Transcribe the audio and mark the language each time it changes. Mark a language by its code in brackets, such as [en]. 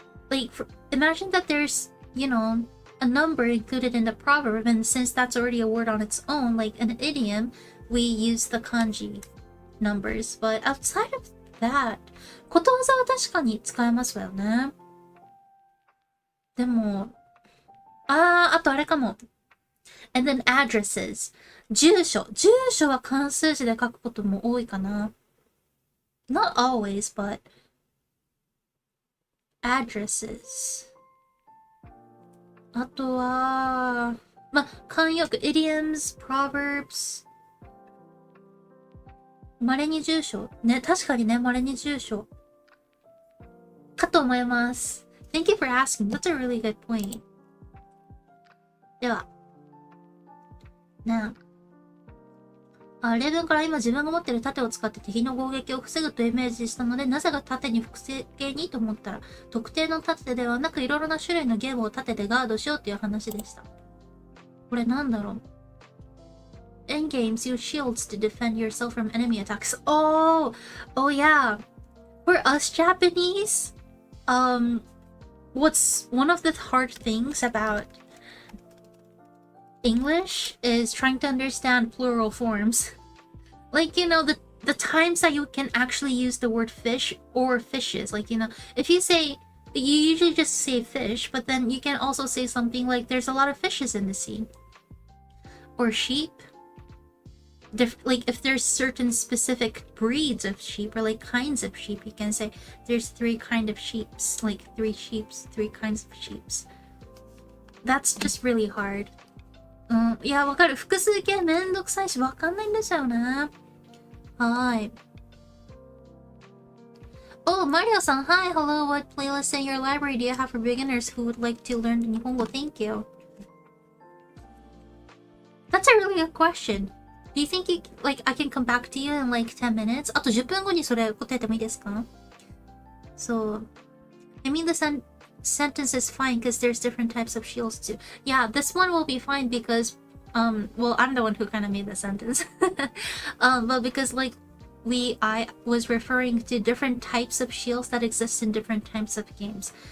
[en] Like imagine that there's, you know, a number included in the proverb, and since that's already a word on its own, like an idiom, we use the kanji numbers. But outside of that, [ja] ことわざは確かに使えますよね。でも、あとあれかも。 [en] And then addresses. [ja] 住所。住所は漢数字で書くことも多いかな。 [en] Not always, but addresses. [ja] あとは、慣用句、 [en] idioms, proverbs. [ja] 稀に住所。ね、確かにね、稀に住所。かと思います。 [en] Thank you for asking. That's a really good point. [ja] では。ねえ。例文から今自分が持っている盾を使って敵の攻撃を防ぐとイメージしたので、なぜが盾に複製形にと思ったら、特定の盾ではなくいろいろな種類のゲームを盾でガードしようという話でした。これなんだろう。 [en] In games, use shields to defend yourself from enemy attacks. Oh yeah. For us Japanese, what's one of the hard things about English is trying to understand plural forms. Like, you know, the times that you can actually use the word fish or fishes. Like, you know, if you say, you usually just say fish, but then you can also say something like there's a lot of fishes in the sea. Or sheep. Like, if there's certain specific breeds of sheep or like kinds of sheep, you can say there's 3 kinds of sheeps. Like 3 sheeps, 3 kinds of sheeps. That's just really hard. [ja] いや、わかる。複数形めんどくさいし、わかんないんですよね。はい。 [en] Oh, Mario さん、Hi, hello. What playlist in your library do you have for beginners who would like to learn Nihongo? Thank you. That's a really good question. Do you think you, like, I can come back to you in like 10 minutes? [ja] あと10分後にそれ答えてもいいですか? [en] So, I mean the sentence is fine because there's different types of shields too. Yeah, this one will be fine because, well, I'm the one who kind of made the sentence. But because like, I was referring to different types of shields that exist in different types of games.